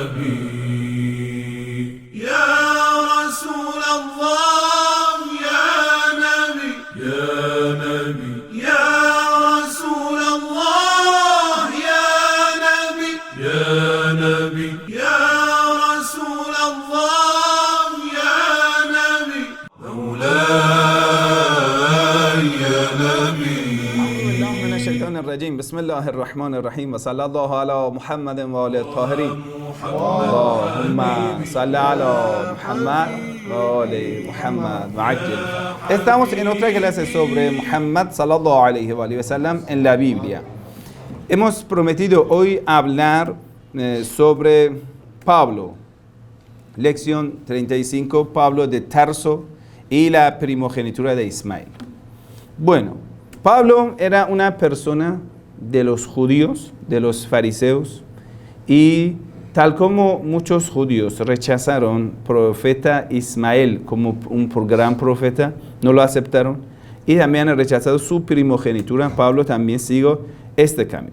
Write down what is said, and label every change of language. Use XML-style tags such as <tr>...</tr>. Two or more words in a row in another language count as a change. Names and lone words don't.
<ar>نبي يا رسول الله يا نبي يا نبي يا رسول الله يا نبي يا نبي يا رسول الله يا نبي مولاي يا نبي من الشيطان الرجيم بسم الله الرحمن الرحيم وصلى الله على محمد وآله الطاهرين اللهم صل على Muhammad وآل Muhammad وعجل.</ar> <es>Estamos en otra clase sobre Muhammad</es> <ar>صلى الله عليه وسلم</ar> <es>en la Biblia. Hemos prometido hoy hablar sobre Pablo, lección 35, Pablo de Tarso y la primogenitura de Ismael. Bueno, Pablo era una persona de los judíos, de los fariseos, y tal como muchos judíos rechazaron profeta Ismael como un gran profeta, no lo aceptaron, y también han rechazado su primogenitura, Pablo también siguió este camino.</es>